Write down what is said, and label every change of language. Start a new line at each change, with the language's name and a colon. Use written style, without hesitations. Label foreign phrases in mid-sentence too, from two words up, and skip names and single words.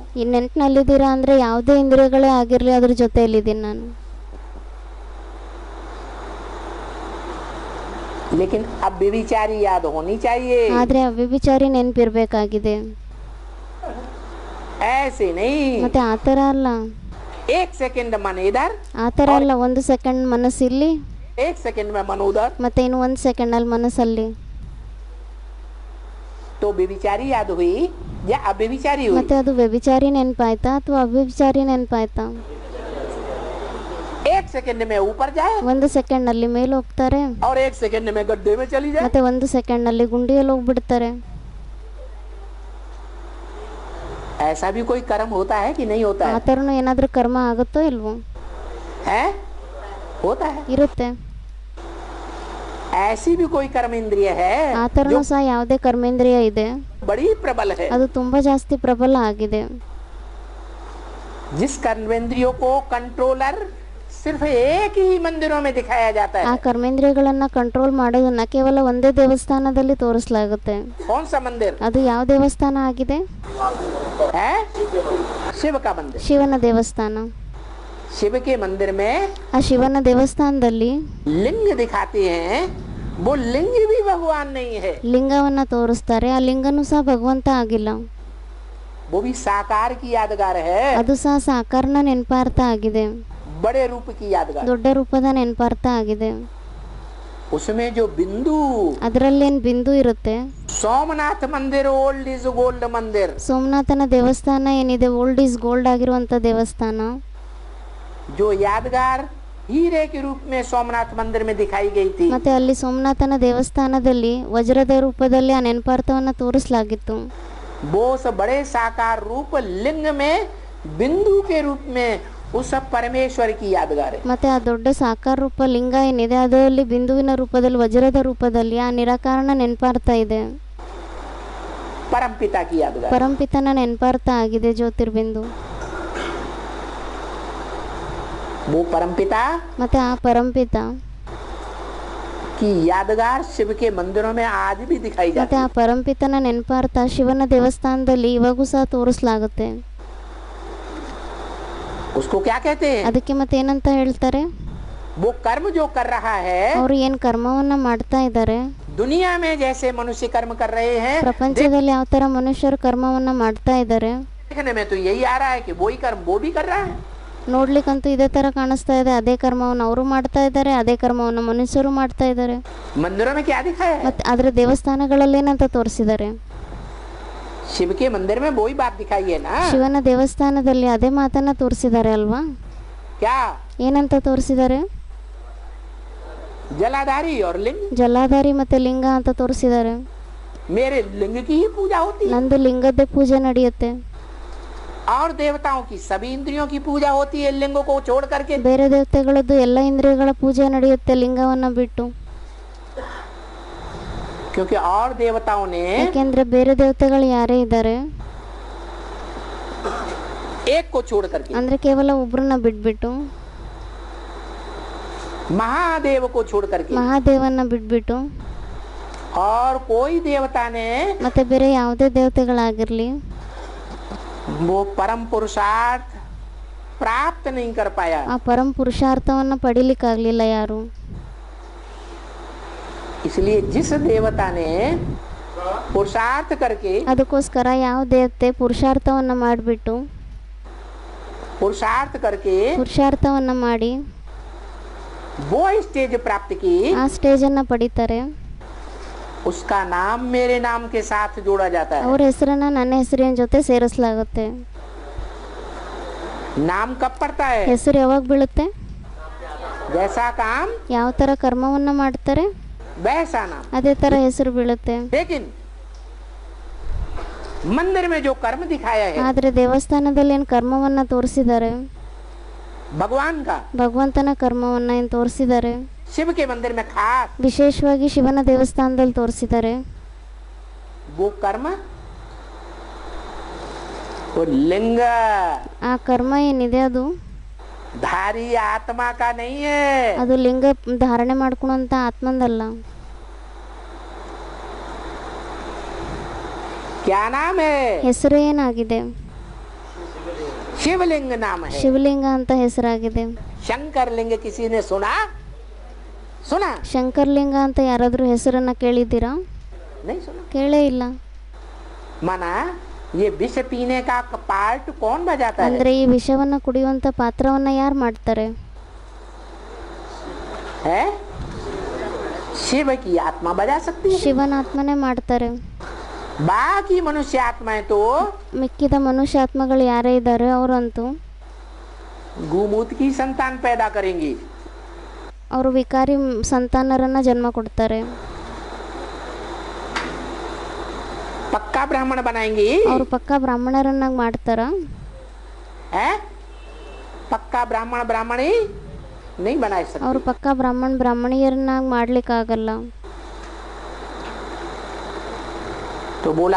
Kannada: ಈ ನೆನ್ಪಿನಲ್ಲಿದ್ದೀರಾ ಅಂದರೆ ಯಾವುದೇ ಇಂದ್ರಿಯಗಳೇ ಆಗಿರಲಿ ಅದ್ರ ಜೊತೆಯಲ್ಲಿದ್ದೀನಿ ನಾನು.
Hindi: लेकिन अब व्यभिचारी याद होनी चाहिए,
Kannada: ಆದರೆ ಅವ್ಯಭಿಚಾರಿ ನೆನಪಿರ್ಬೇಕಾಗಿದೆ.
Hindi: ऐसे नहीं
Kannada: ಮತ್ತೆ ಆ ಥರ ಅಲ್ಲ,
Hindi: एक सेकंड मन इधर,
Kannada: ಆ ಥರ ಅಲ್ಲ. ಒಂದು ಸೆಕೆಂಡ್ ಮನಸ್ಸಿಲ್ಲಿ,
Hindi: एक सेकंड में मन उधर,
Kannada: ಮತ್ತೆ ಇನ್ನು ಒಂದು ಸೆಕೆಂಡಲ್ಲಿ ಮನಸ್ಸಲ್ಲಿ.
Hindi: तो व्यभिचारी याद हुई या अव्यभिचारी हुई?
Kannada: ಮತ್ತೆ ಅದು ವ್ಯಭಿಚಾರಿ ನೆನಪಾಯ್ತಾ ಅಥವಾ ಅವ್ಯಭಿಚಾರಿ ನೆನಪಾಯ್ತಾ?
Hindi: एक सेकंड में ऊपर जाए
Kannada: ಒಂದು ಸೆಕೆಂಡ್ನಲ್ಲಿ ಮೇಲೆ ಹೋಗ್ತಾರೆ,
Hindi: और एक सेकंड में गड्ढे में चली जाए।
Kannada: ಮತ್ತೆ ಒಂದು ಸೆಕೆಂಡ್ನಲ್ಲಿ ಗುಂಡಿಯಲ್ಲಿ ಹೋಗ್ಬಿಡ್ತಾರೆ.
Hindi: ऐसा भी कोई कर्म होता है कि नहीं होता
Kannada: ಆ
Hindi: है?
Kannada: ಥರನೂ ಏನಾದರೂ ಕರ್ಮ ಆಗುತ್ತೋ ಇಲ್ವೋ?
Hindi: है, होता है।
Kannada: ಇರುತ್ತೆ.
Hindi: ऐसी भी कोई कर्म इंद्रिय है
Kannada: ಆ ಥರನೂ
Hindi: जो
Kannada: ಸಹ ಯಾವುದೇ ಕರ್ಮೇಂದ್ರಿಯ ಇದೆ,
Hindi: बड़ी प्रबल है,
Kannada: ಅದು ತುಂಬಾ ಜಾಸ್ತಿ ಪ್ರಬಲ ಆಗಿದೆ.
Hindi: जिस कर्मेंद्रियों को कंट्रोलर सिर्फ एक ही मंदिरों में दिखाया जाता
Kannada: ಆ
Hindi: है।
Kannada: ಕರ್ಮೇಂದ್ರಿಯಗಳನ್ನ ಕಂಟ್ರೋಲ್ ಮಾಡೋದನ್ನ ಕೇವಲ ಒಂದೇ ದೇವಸ್ಥಾನದಲ್ಲಿ ತೋರಿಸಲಾಗುತ್ತೆ.
Hindi: कौन सा मंदिर
Kannada: ಅದು ಯಾವ ದೇವಸ್ಥಾನ ಆಗಿದೆ?
Hindi: है? शिव का मंदिर।
Kannada: ಶಿವನ ದೇವಸ್ಥಾನ.
Hindi: शिव के मंदिर में
Kannada: ಆ ಶಿವನ ದೇವಸ್ಥಾನದಲ್ಲಿ
Hindi: लिंग दिखाते हैं, वो लिंग भी भगवान नहीं है,
Kannada: ಲಿಂಗವನ್ನ ತೋರಿಸ್ತಾರೆ. ಆ ಲಿಂಗನೂ ಸಹ ಭಗವಂತ ಆಗಿಲ್ಲ,
Hindi: वो भी साकार की यादगार है,
Kannada: ಅದು ಸಹ ಸಾಕಾರನ ನೆನಪಾರ್ಥ ಆಗಿದೆ,
Hindi: बड़े रूप की यादगार।
Kannada: ದೊಡ್ಡ ರೂಪದ ನೆನಪಾರ್ಥ ಆಗಿದೆ.
Hindi: उसमें जो बिंदु,
Kannada: ಅದರಲ್ಲೇನು ಬಿಂದು ಇರುತ್ತೆ?
Hindi: सोमनाथ मंदिर
English: old is gold
Hindi: मंदिर,
Kannada: ಸೋಮನಾಥನ ದೇವಸ್ಥಾನ ಏನಿದೆ
English: old is gold
Kannada: ಆಗಿರುವಂತ ದೇವಸ್ಥಾನ,
Hindi: जो यादगार हीरे के रूप में सोमनाथ मंदिर में दिखाई गई थी,
Kannada: ಮತ್ತೆ ಅಲ್ಲಿ ಸೋಮನಾಥನ ದೇವಸ್ಥಾನದಲ್ಲಿ ವಜ್ರದ ರೂಪದಲ್ಲಿ ಆ ನೆನಪಾರ್ಥವನ್ನ ತೋರಿಸಲಾಗಿತ್ತು.
Hindi: वो उस बड़े साकार रूप लिंग में बिंदु के रूप में उस परमेश्वर की यादगार है।
Kannada: ಮತ್ತೆ ಆ ದೊಡ್ಡ ಸಾಕಾರ ರೂಪ ಲಿಂಗ ಏನಿದೆ ಅದರಲ್ಲಿ ಬಿಂದುವಿನ ರೂಪದಲ್ಲಿ ವಜ್ರದ ರೂಪದಲ್ಲಿ ಆ ನಿರಾಕಾರನ ನೆನಪಾರ್ಥ ಇದೆ,
Hindi: परमपिता की यादगार।
Kannada: ಪರಂಪಿತನ ನೆನಪಾರ್ಥ ಆಗಿದೆ ಜ್ಯೋತಿರ್ಬಿಂದು.
Hindi: वो परमपिता
Kannada: ಮತ್ತೆ ಆ ಪರಂಪಿತ
Hindi: की यादगार शिव के मंदिरों में आज भी दिखाई जाती
Kannada: ಮತ್ತೆ ಆ
Hindi: है।
Kannada: ಪರಂಪಿತನ ನೆನಪಾರ್ಥ ಶಿವನ ದೇವಸ್ಥಾನದಲ್ಲಿ ಇವಾಗೂ ಸಹ ತೋರಿಸಲಾಗುತ್ತೆ.
Hindi: उसको क्या कहते हैं?
Kannada: ಅದಕ್ಕೆ ಮತ್ತೆ ಏನಂತ ಹೇಳ್ತಾರೆ?
Hindi: वो कर्म जो कर रहा है,
Kannada: ಅವರು ಏನ್ ಕರ್ಮವನ್ನ ಮಾಡ್ತಾ ಇದ್ದಾರೆ,
Hindi: दुनिया में जैसे मनुष्य कर्म कर रहे हैं,
Kannada: ಪ್ರಪಂಚದಲ್ಲಿ ಯಾವ ತರ ಮನುಷ್ಯರು ಕರ್ಮವನ್ನ ಮಾಡ್ತಾ ಇದ್ದಾರೆ,
Hindi: देखने में तो यही आ रहा है कि वही कर्म वो भी कर रहा है।
Kannada: ನೋಡ್ಲಿಕ್ಕಂತೂ ಇದೇ ತರ ಕಾಣಿಸ್ತಾ ಇದೆ. ಅದೇ ಕರ್ಮವನ್ನು ಅವರು ಮಾಡ್ತಾ ಇದ್ದಾರೆ, ಅದೇ ಕರ್ಮವನ್ನು ಮನುಷ್ಯರು ಮಾಡ್ತಾ ಇದ್ದಾರೆ.
Hindi: मंदिरों में क्या दिखाया है?
Kannada: ಮತ್ತೆ ಅದರ ದೇವಸ್ಥಾನಗಳಲ್ಲಿ ಏನಂತ ತೋರಿಸಿದ್ದಾರೆ?
Hindi: शिव के मंदिर में वही बात दिखाई है ना।
Kannada: ಶಿವನ ದೇವಸ್ಥಾನದಲ್ಲಿ ಅದೇ ಮಾತನ್ನ ತೋರಿಸಿದ್ದಾರೆ ಅಲ್ವಾ?
Hindi: क्या?
Kannada: ಏನಂತ ತೋರಿಸಿದ್ದಾರೆ?
Hindi: जलाधारी और लिंग,
Kannada: ಜಲಾಧಾರಿ ಮತ್ತೆ ಲಿಂಗ ಅಂತ ತೋರಿಸಿದ್ದಾರೆ.
Hindi: मेरे लिंग की ही पूजा होती है
Kannada: ನಂದು ಲಿಂಗದ್ದೇ ಪೂಜೆ ನಡೆಯುತ್ತೆ,
Hindi: और देवताओं की सभी इंद्रियों की पूजा होती है लिंगों को छोड़ करके।
Kannada: ಬೇರೆ ದೇವತೆಗಳದ್ದು ಎಲ್ಲ ಇಂದ್ರಿಯಗಳ ಪೂಜೆ ನಡೆಯುತ್ತೆ ಲಿಂಗವನ್ನ ಬಿಟ್ಟು.
Hindi: क्योंकि और देवताओं ने
Kannada: ಯಾಕೆಂದ್ರೆ ಬೇರೆ ದೇವತೆಗಳು ಯಾರೇ ಇದ್ದಾರೆ
Hindi: एक को छोड़ करके,
Kannada: ಅಂದ್ರೆ ಕೇವಲ ಒಬ್ರನ್ನ ಬಿಟ್ಬಿಟ್ಟು,
Hindi: महादेव को छोड़ करके,
Kannada: ಮಹಾದೇವನ್ನ ಬಿಟ್ಬಿಟ್ಟು
Hindi: और कोई देवता ने
Kannada: ಮತ್ತೆ ಬೇರೆ ಯಾವುದೇ ದೇವತೆಗಳಾಗಿರ್ಲಿ
Hindi: वो परम पुरुषार्थ प्राप्त नहीं कर पाया।
Kannada: ಆ ಪರಂ ಪುರುಷಾರ್ಥವನ್ನ ಪಡಿಲಿಕ್ಕಾಗ್ಲಿಲ್ಲ ಯಾರು.
Hindi: इसलिए जिस देवता ने पुरुषार्थ करके,
Kannada: ಅದಕ್ಕೋಸ್ಕರ ಯಾವ ದೇವತೆ ಪುರುಷಾರ್ಥವನ್ನ ಮಾಡಿಬಿಟ್ಟು
Hindi: पुरुषार्थ करके
Kannada: ಪುರುಷಾರ್ಥವನ್ನ ಮಾಡಿ
Hindi: वो स्टेज प्राप्त की,
Kannada: ಆ ಸ್ಟೇಜನ್ನು ಪಡಿತಾರೆ,
Hindi: उसका नाम मेरे नाम के साथ जोड़ा जाता है।
Kannada: ಅವ್ರ ಹೆಸರನ್ನ ನನ್ನ ಹೆಸರಿನ ಜೊತೆ ಸೇರಿಸಲಾಗುತ್ತೆ.
Hindi: नाम कब पड़ता है?
Kannada: ಹೆಸರು ಯಾವಾಗ ಬೀಳುತ್ತೆ?
Hindi: जैसा काम
Kannada: ಯಾವ ಥರ ಕರ್ಮವನ್ನು ಮಾಡ್ತಾರೆ
Hindi: वैसा नाम।
Kannada: ಅದೇ ಥರ ಹೆಸರು ಬೀಳುತ್ತೆ.
Hindi: लेकिन मंदिर में जो कर्म दिखाया है
Kannada: ಆದರೆ ದೇವಸ್ಥಾನದಲ್ಲಿ ಏನು ಕರ್ಮವನ್ನು ತೋರಿಸಿದ್ದಾರೆ,
Hindi: भगवान का,
Kannada: ಭಗವಂತನ ಕರ್ಮವನ್ನು ಏನು ತೋರಿಸಿದ್ದಾರೆ,
Hindi: शिव के मंदिर में खास
Kannada: ವಿಶೇಷವಾಗಿ ಶಿವನ ದೇವಸ್ಥಾನದಲ್ಲಿ ತೋರಿಸಿದ್ದಾರೆ.
Hindi: वो कर्म, वो लिंग
Kannada: ಆ ಕರ್ಮ ಏನಿದೆ ಅದು
Hindi: धारी आत्मा का नहीं है।
Kannada: ಅದು ಲಿಂಗ ಧಾರಣೆ ಮಾಡ್ಕೊಳಂತ ಆತ್ಮಂದಲ್ಲ.
Hindi: क्या नाम है?
Kannada: ಹೆಸರು ಏನಾಗಿದೆ?
Hindi: शिवलिंग नाम है।
Kannada: ಶಿವಲಿಂಗ ಅಂತ ಹೆಸರಾಗಿದೆ.
Hindi: शंकर लिंग किसी ने सुना? सुना
Kannada: ಶಂಕರ್ಲಿಂಗ ಅಂತ ಯಾರಾದರೂ ಹೆಸರನ್ನ ಕೇಳಿದ್ದೀರಾ?
Hindi: नहीं सुना।
Kannada: ಕೇಳೇ ಇಲ್ಲ.
Hindi: माना ये विष पीने का पार्ट कौन बजाता है?
Kannada: ಅಂದ್ರೆ ಈ ವಿಷವನ್ನ ಕುಡಿಯುವಂತ ಪಾತ್ರವನ್ನ ಯಾರು ಮಾಡ್ತಾರೆ?
Hindi: है शिव की आत्मा बजा सकती है।
Kannada: ಶಿವನ ಆತ್ಮನೇ ಮಾಡ್ತಾರೆ.
Hindi: बाकी मनुष्य आत्माएं तो
Kannada: ಮಿಕ್ಕಿದ ಮನುಷ್ಯ ಆತ್ಮಗಳು ಯಾರೇ ಇದ್ದಾರೆ ಅವರಂತೂ
Hindi: गुमूत की संतान पैदा करेंगी।
Kannada: ಅವರು ವಿಕಾರಿ ಸಂತಾನರನ್ನ ಜನ್ಮ ಕೊಡ್ತಾರೆ.
Hindi: पक्का ब्राह्मण बनाएंगी।
Kannada: ಅವರು ಪಕ್ಕಾ ಬ್ರಾಹ್ಮಣರನ್ನಾಗಿ ಮಾಡ್ತಾರ?
Hindi: है पक्का ब्राह्मण ब्राह्मणी नहीं बना
Kannada: ಅವರು
Hindi: सकते।
Kannada: ಪಕ್ಕಾ ಬ್ರಾಹ್ಮಣಿಯರನ್ನಾಗಿ ಮಾಡ್ಲಿಕ್ಕಾಗಲ್ಲ.
Hindi: तो बोला